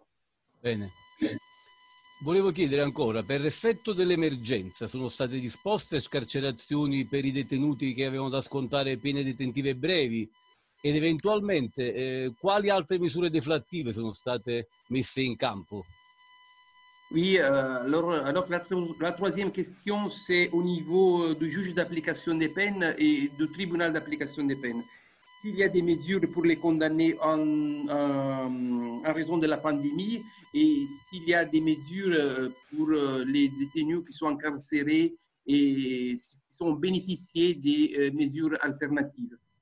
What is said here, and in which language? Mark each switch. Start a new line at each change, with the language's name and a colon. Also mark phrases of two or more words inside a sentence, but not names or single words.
Italian: Bene. Volevo chiedere ancora, per effetto dell'emergenza sono state disposte scarcerazioni per i detenuti che avevano da scontare pene detentive brevi ed eventualmente quali altre misure deflattive sono state messe in campo?
French: Oui, alors la troisième question, c'est au niveau du juge d'application des peines et du tribunal d'application des peines. S'il y a des mesures pour les condamnés en raison de la pandémie et s'il y a des mesures pour les détenus qui sont incarcérés et qui sont bénéficiés des mesures alternatives.